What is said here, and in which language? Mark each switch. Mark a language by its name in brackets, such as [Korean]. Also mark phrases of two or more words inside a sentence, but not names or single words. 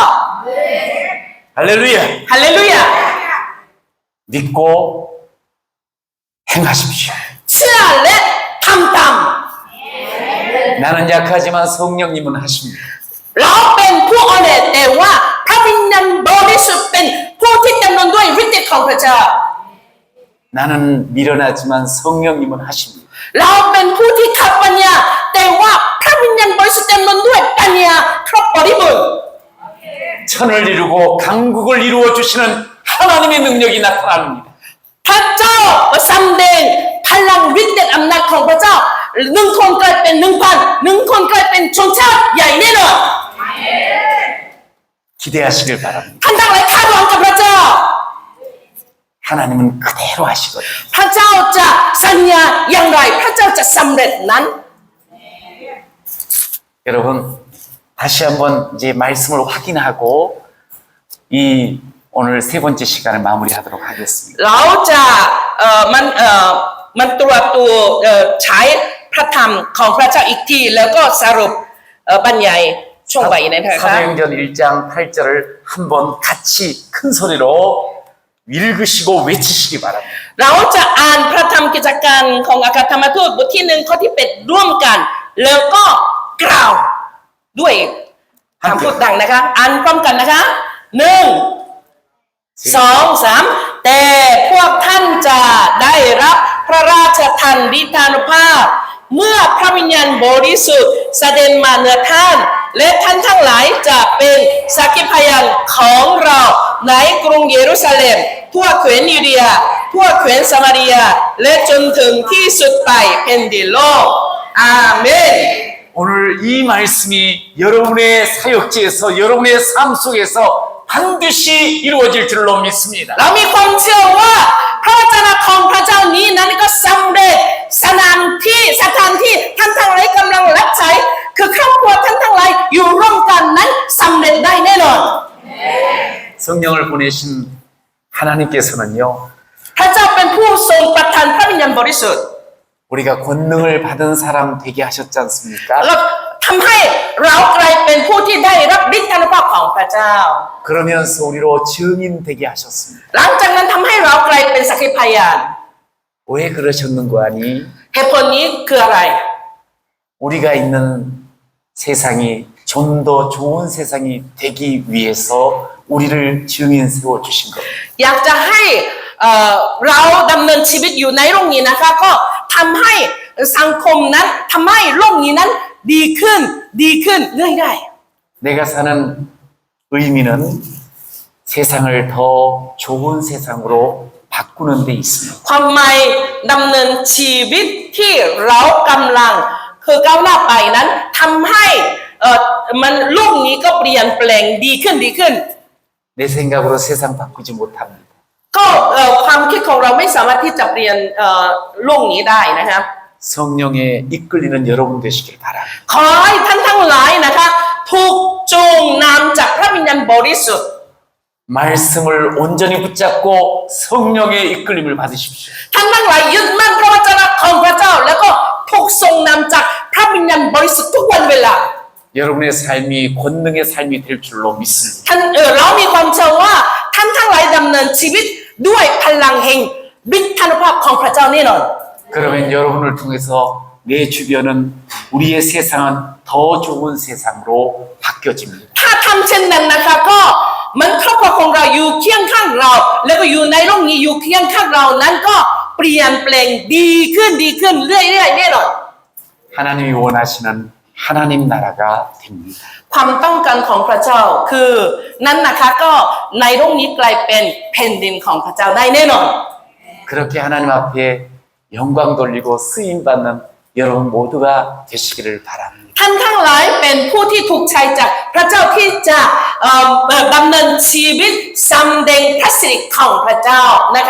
[Korean] 할렐루야! [Thai] ฮาเลลูยา [Korean] 믿고 행하십시오. [Thai] เชื่อและทำตาม [Korean] 나는 약하지만 성령님은 하십니다. [Thai] เราเป็นผู้อ่อนแอแต่ว่าพระวิญญาณบริสุทธิ์เป็นผู้ที่เต็มล้นด้วยฤทธิ์เดชของพระเจ้า [Korean] 나는 미련하지만 성령님은 하십니다. [Thai] เราเป็นผู้ที่ขัดปัญญาแต่ว่าพระวิญญาณบริสุทธิ์เต็มล้นด้วยปัญญาครบบริบูรณ์ [Korean] 천을 이루고 강국을 이루어 주시는 하나님의 능력이 나타납니다. [Thai] พระเจ้าสำแดงพลังฤทธิ์เดชอำนาจของพระเจ้าหนึ่งคนกลายเป็น1,000หนึ่งคนกลายเป็นชนชาติใหญ่แน่นอน [Korean] 기대하시길 바랍니다. [Thai] ท่านทั้งหลายคาดหวังกับพระเจ้า [Korean] 하나님은 그대로 하시거든요. [Thai] พระเจ้าจะสัญญาอย่างไรพระเจ้าจะสำเร็จนั้น [Korean] 여러분 다시 한번 이제 말씀을 확인하고 이 오늘 세 번째 시간을 마무리하도록 하겠습니다. [Thai] เราจะมันตรวจตัวใช้พระธรรมของพระเจ้าอีกทีแล้วก็สรุปบรรยายช่วงบ่ายนะคะ [Korean] 사도행전 1장 8절을 한번 같이 큰 소리로 읽으시고 외치시기 바랍니다. [Thai] เราจะอ่านพระธรรมกิจการของอาคาธรรมทูตบทที่1ข้อที่8ร่วมกัน แล้วก็กล่าวด้วยคำพูดดังนะคะอ่านพร้อมกันนะคะ 1 2 3แต่พวกท่านจะได้รับพระราชทานฤทธานุภาพ เมื่อพระวิญญาณบริสุทธิ์เสด็จมาเหนือท่าน และท่านทั้งหลายจะเป็นสักขีพยานของเราในกรุงเยรูซาเล็มทั่วแคว้นยูเดียทั่วแคว้นสมาเรียและจนถึงที่สุดปลายแผ่นดินโลกอาเมน [Korean] 오늘 이 말씀이 여러분의 사역지에서 여러분의 삶 속에서 반드시 이루어질 줄로 믿습니다. [Thai] เรามีความเชื่อว่าพระวจนะของพระเจ้านี้นั้นก็สำเร็จสถานที่ท่านทั้งหลายกำลังรับใช้คือครอบครัวท่านทั้งหลายอยู่ร่วมกันนั้นสำเร็จได้แน่นอน [Korean] 성령을 보내신 하나님께서는요, [Thai] พระเจ้าเป็นผู้ทรงประทานพระวิญญาณบริสุทธิ์ [Korean] 우리가 권능을 받은 사람 되게 하셨지 않습니까? [Thai] แล้วทำให้เรากลายเป็นผู้ที่ได้รับฤทธานุภาพของพระเจ้า [Korean] 그러면서 우리로 증인 되게 하셨습니다. [Thai] หลังจากนั้นทำให้เรากลายเป็นสักขีพยาน [Korean] 왜 그러셨는 거 아니? [Thai] เหตุผลนี้คืออะไร [Korean] 우리가 있는 세상이 좀 더 좋은 세상이 되기 위해서 우리를 증인 세워 주신 겁니다. [Thai] อยากจะให้เราดำเนินชีวิตอยู่ในโลกนี้นะคะก็ทำให้สังคมนั้นทำให้โลกนี้นั้นดีขึ้นเรื่อย [Korean] 내가 사는 의미는 세상을 더 좋은 세상으로 바꾸는 데 있습니다. [Thai] ๆความหมายดำเนินชีวิตที่เรากำลังคือก้าวหน้าไปนั้นทำให้มันโลกนี้ก็เปลี่ยนแปลงดีขึ้น [Korean] 내 생각으로 세상 바꾸지 못합니다. [Thai] ก็ความคิดของเราไม่สามารถที่จะเปลี่ยนโลกนี้ได้นะครับ [Korean] 성령에 이끌리는 여러분 되시길 바랍니다. [Thai] ขอให้ท่านทั้งหลายนะคะถูกจูงนำจากพระวิญญาณบริสุทธิ์ [Korean] 말씀을 온전히 붙잡고 성령의 이끌림을 받으십시오. [Thai] ท่านทั้งหลายยึดมั่นพระวจนะของพระเจ้าแล้วก็ถูกทรงนำจากพระวิญญาณบริสุทธิ์ทุกวันเวลา [Korean] 여러분의 삶이 권능의 삶이 될 줄로 믿습니다. [Thai] ท่านเรามีความเชื่อว่าท่านทั้งหลายดำเนินชีวิตด้วยพลังแห่งฤทธานุภาพของพระเจ้าแน่นอน [Korean] 그러면 여러분을 통해서 내 주변은 우리의 세상은 더 좋은 세상으로 바뀌어집니다. [Thai] ถ้าทำเช่นนั้นนะคะก็เหมันครอบครัวของเราอยู่เคียงข้างเรา แล้วก็อยู่ในโลกนี้อยู่เคียงข้างเรานั้นก็เปลี่ยนแปลงดีขึ้นเรื่อยๆแน่นอน [Korean] 하나님이 원하시는 하나님 나라가 됩니다. [Thai] ความต้องการของพระเจ้าคือนั้นนะคะก็ในโลกนี้กลายเป็นแผ่นดินของพระเจ้าได้แน่นอน [Korean] 그렇게 하나님 앞에 영광 돌리고 쓰임 받는 여러분 모두가 되시기를 바랍니다. [Thai] ท่านทั้งหลายเป็นผู้ที่ถูกใช้จากพระเจ้าที่จะดำเนินชีวิตสำแดงพระสิริของพระเจ้านะคะ